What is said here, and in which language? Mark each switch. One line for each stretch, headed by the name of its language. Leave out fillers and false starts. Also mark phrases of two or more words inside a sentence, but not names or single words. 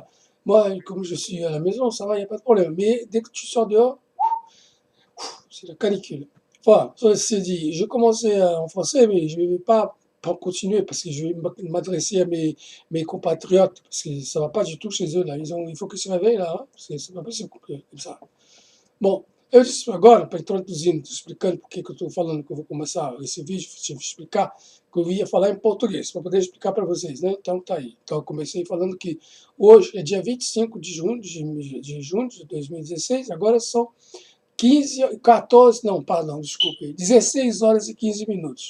French: Moi, comme je suis à la maison, ça va, il n'y a pas de problème. Mais dès que tu sors dehors, c'est la canicule. Voilà, ça c'est dit. Je commençais en français, mais je ne vais pas continuer parce que je vais m'adresser à mes compatriotes parce que ça ne va pas du tout chez eux, là. Il faut qu'ils se réveillent, là, hein, parce que c'est pas possible comme ça.
Portuguese: Bom, eu disse agora, para introduzir, explicando por que eu estou falando que eu vou começar esse vídeo, te explicar que eu ia falar em português, para poder explicar para vocês, né? Então tá aí. Então eu comecei falando que hoje é dia 25 de junho de 2016, agora são 15, 14, não, perdão, desculpe, 16 horas e 15 minutos.